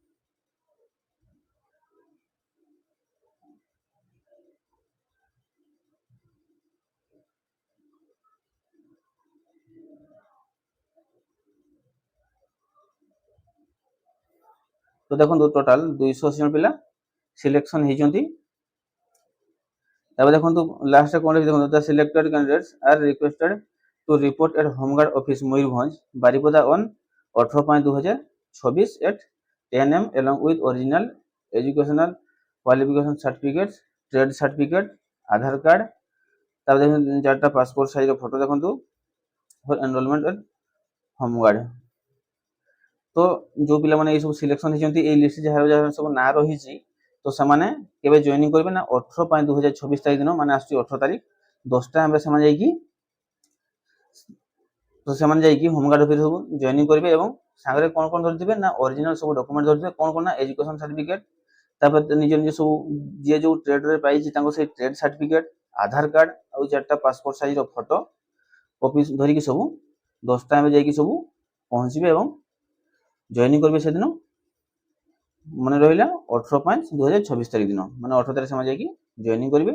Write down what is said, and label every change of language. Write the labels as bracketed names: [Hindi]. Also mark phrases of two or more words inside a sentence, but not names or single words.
[Odia] ତ ଦେଖ ଟୋଟାଲ 280 ଜଣ ପିଲା ସିଲେକ୍ସନ ହେଉଛନ୍ତି। ଦେଖ ଲାଷ୍ଟ କଅଣ ଦେଖ [English] the selected candidates are requested to report at Homeguard office Mayurbhanj Baripada on 18/5/2024 at 10 AM along with original educational qualification certificates trade certificate Aadhaar card charta passport size photo देखो for enrollment at Homeguard. [Odia] ତ ଯୋଉ ପିଲାମାନେ ଏଇ ସବୁ ସିଲେକ୍ସନ ହେଇଛନ୍ତି ଏଇ ଲିଷ୍ଟ ଯାହାର ଯାହାର ସବୁ ନାଁ ରହିଛି ତ ସେମାନେ କେବେ ଜଏନିଂ କରିବେ ନା 18/5/2026 ତାରିଖ ଦିନ ମାନେ ଆସୁଛି 18 ତାରିଖ 10ଟା ଆମେ ସେମାନେ ଯାଇକି ହୋମଗାର୍ଡ ଅଫିସ ସବୁ ଜଏନିଂ କରିବେ ଏବଂ ସାଙ୍ଗରେ କଣ କଣ ଧରିଥିବେ ନା ଅରିଜିନାଲ ସବୁ ଡକୁମେଣ୍ଟ ଧରିଥିବେ କଣ କଣ ନା ଏଜୁକେସନ ସାର୍ଟିଫିକେଟ ତାପରେ ନିଜ ନିଜ ସବୁ ଯିଏ ଯୋଉ ଟ୍ରେଡରେ ପାଇଛି ତାଙ୍କ ସେଇ ଟ୍ରେଡ ସାର୍ଟିଫିକେଟ ଆଧାର କାର୍ଡ ଆଉ 4ଟା ପାସପୋର୍ଟ ସାଇଜ ର ଫଟୋ କପି ଧରିକି ସବୁ 10ଟା ଆମେ ଯାଇକି ସବୁ ପହଞ୍ଚିବେ ଏବଂ ଜଏନିଂ କରିବେ ସେଦିନ ମନେ ରହିଲା 18/5/2026 ତାରିଖ ଦିନ ମାନେ 18 ତାରିଖ ସେମାନେ ଯାଇକି ଜଏନିଂ କରିବେ।